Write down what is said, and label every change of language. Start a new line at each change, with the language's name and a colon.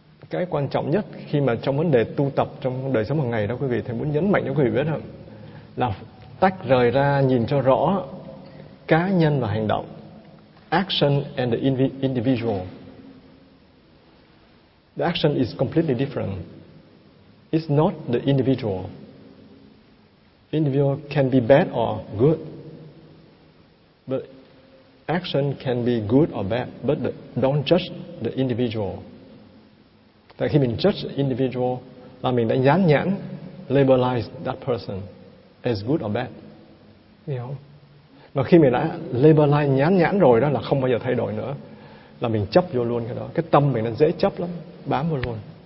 Vietnamese: Cái quan trọng nhất khi mà trong vấn đề tu tập trong đời sống hàng ngày đó quý vị, thì muốn nhấn mạnh cho quý vị biết không? Là tách rời ra, nhìn cho rõ cá nhân và hành động.
English: Action and the individual. The action is completely different. It's not the individual. Individual can be bad or good, but action can be good or bad, but don't judge the individual.
Vietnamese: Tại khi mình
English: judge the individual,
Vietnamese: là mình đã dán nhãn,
English: labelize that person as good or bad.
Vietnamese: Hiểu không? Và khi mình đã labor line nhãn nhãn rồi đó là không bao giờ thay đổi nữa, là mình chấp vô luôn cái đó. Cái tâm mình nó dễ chấp lắm, bám vô luôn.